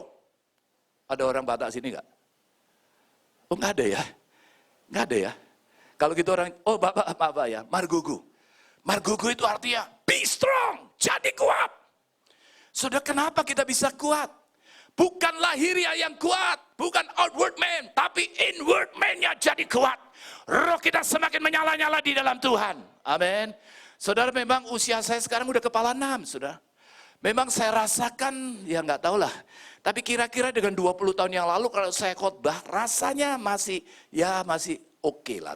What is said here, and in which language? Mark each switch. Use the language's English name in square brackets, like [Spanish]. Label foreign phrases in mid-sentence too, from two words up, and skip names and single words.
[Indonesian] Ada orang Batak sini nggak? Oh nggak ada ya? Nggak ada ya? Kalau gitu orang, oh Bapak, Bapak ya, Margogo. Margogo itu artinya, [English] be strong, [Indonesian] jadi kuat. Saudara, kenapa kita bisa kuat? Bukan lahiriah yang kuat, bukan [English] outward man, [Indonesian] tapi [English] inward man- [Indonesian] nya jadi kuat. Roh kita semakin menyala-nyala di dalam Tuhan. Amin. Saudara, memang usia saya sekarang udah kepala 6, saudara. Memang saya rasakan, ya nggak tahu lah. Tapi kira-kira dengan 20 tahun yang lalu kalau saya khotbah, rasanya masih oke lah.